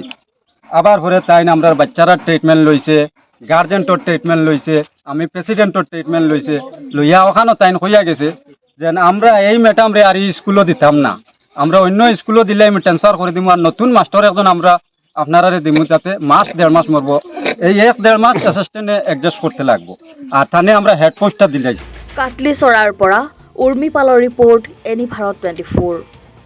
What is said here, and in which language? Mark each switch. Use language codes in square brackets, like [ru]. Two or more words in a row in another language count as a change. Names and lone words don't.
[bn] আবার পরে তাই আমরা বাচ্চারা ট্রিটমেন্ট লইছে, গার্জেন্টর ট্রিটমেন্ট লইছে, আমি প্রেসিডেন্টর ট্রিটমেন্ট লইছে, লইয়া ওখানেও তাইন হইয়া গেছে যে আমরা এই ম্যাডাম রে আর এই স্কুলও দিতাম না, আমরা অন্য স্কুলও দিলে আমি ট্রান্সফার করে দিব আর নতুন মাস্টার একজন আমরা আপনারা দিমু, যাতে মাস 1.5 মাস মরবো, এই 1-1.5 মাস অ্যাসিস্ট্যান্টে অ্যাডজাস্ট করতে লাগবো। আর থানে আমরা হেড পোস্টটা দিলাই। [as] কাটলি চৰাৰ পৰা উৰ্মি পালৰ ৰিপৰ্ট এনি ভাৰত 24।